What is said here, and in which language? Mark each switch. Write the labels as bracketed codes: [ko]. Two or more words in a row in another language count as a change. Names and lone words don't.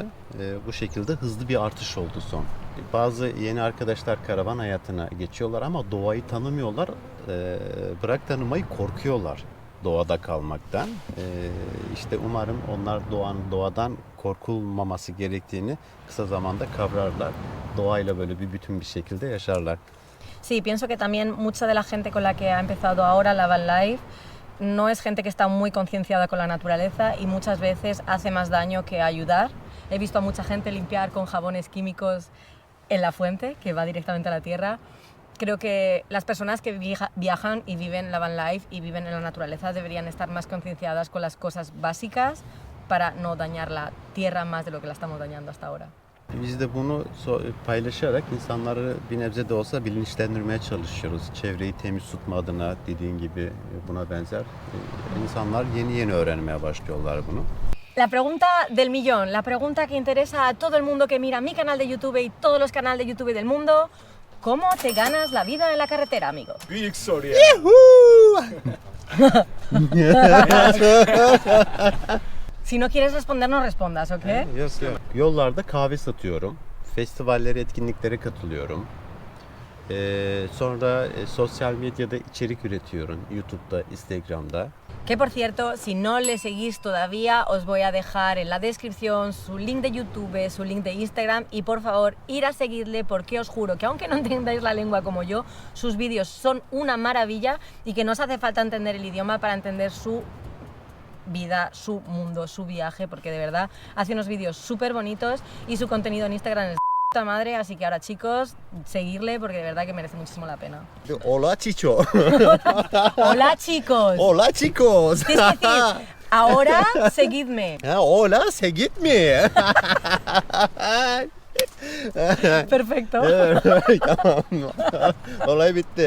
[tr] Bu şekilde hızlı bir artış oldu son. Bazı yeni arkadaşlar karavan hayatına geçiyorlar ama doğayı tanımıyorlar. Bırak tanımayı korkuyorlar. doğada kalmaktan. İşte umarım onlar doğadan korkulmaması gerektiğini kısa zamanda kavrarlar. Doğayla böyle bir bütün bir şekilde yaşarlar. [es] Sí, pienso que también mucha de la gente con la que ha empezado ahora la [en] van life [es] no es gente que está muy concienciada con la naturaleza y muchas veces hace más daño que ayudar. He visto a mucha gente limpiar con jabones químicos en la fuente, que va directamente a la tierra. Creo que las personas que viajan y viven la [en] van life [es] y viven en la naturaleza deberían estar más concienciadas con las cosas básicas para no dañar la tierra más de lo que la estamos dañando hasta ahora. [tr] Biz de bunu paylaşarak insanları bir nebze de olsa bilinçlendirmeye çalışıyoruz. Çevreyi temiz tutma adına dediğin gibi buna benzer. İnsanlar yeni öğrenmeye başlıyorlar bunu. [es] La pregunta del millón, la pregunta que interesa a todo el mundo que mira mi canal de YouTube y todos los canales de YouTube del mundo. ¿Cómo te ganas la vida en la carretera, amigo? [tr] Büyük soru ya. [es] Si no quieres responder, no respondas, ¿ok? [tr] Yok. Yollarda kahve satıyorum. Festivallere, etkinliklere katılıyorum. Sonra sosyal medyada içerik üretiyorum. YouTube'da, Instagram'da. [es] Que por cierto, si no le seguís todavía, os voy a dejar en la descripción su link de YouTube, su link de Instagram y por favor ir a seguirle porque os juro que aunque no entendáis la lengua como yo, sus vídeos son una maravilla y que no os hace falta entender el idioma para entender su vida, su mundo, su viaje, porque de verdad hace unos vídeos súper bonitos y su contenido en Instagram es de puta madre, así que ahora chicos, seguirle porque de verdad que merece muchísimo la pena. Hola Chicho. Hola chicos. Hola chicos. Tienes que decir, ahora seguidme. Hola, seguidme. Perfecto. [tr] Tamam. Olay bitti.